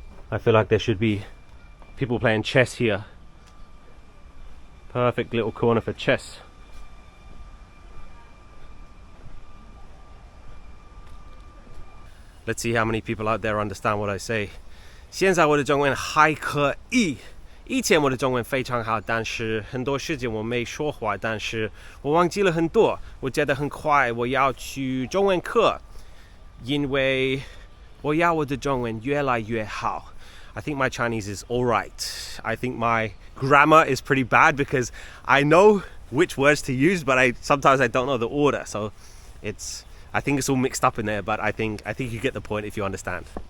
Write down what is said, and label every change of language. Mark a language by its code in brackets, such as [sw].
[en] I feel like there should be people playing chess here. Perfect little corner for chess. Let's see how many people out there understand what I say. [zh] 现在我的中文还可以。以前我的中文非常好，但是很多时间我没说话，但是我忘记了很多。我觉得很快我要去中文课，因为我要我的中文越来越好。 [en] I think my Chinese is alright. I think my grammar is pretty bad because I know which words to use, but sometimes I don't know the order. So I think it's all mixed up in there, but I think you get the point if you understand.